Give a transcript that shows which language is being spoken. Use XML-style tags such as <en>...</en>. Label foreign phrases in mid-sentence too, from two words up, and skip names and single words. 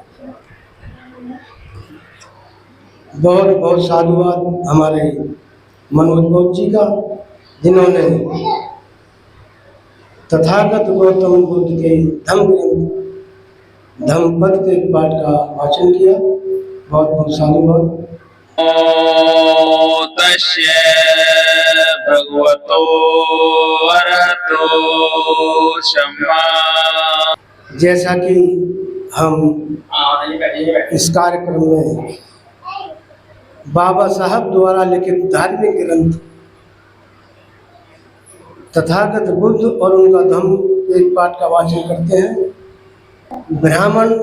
<hi>बहुत बहुत साधुवाद हमारे मनोज बौद्ध जी का, जिन्होंने तथागत गौतम बुद्ध के धम्मपद के पाठ का वाचन किया। बहुत बहुत साधुवाद।</hi> <pi>तस्य भगवतो अरहतो सम्मा।</pi> <hi>जैसा कि हम इस कार्यक्रम में बाबा साहब द्वारा लिखित धार्मिक ग्रंथ तथागत बुद्ध और उनका धम्म एक पाठ का वाचन करते हैं।</hi>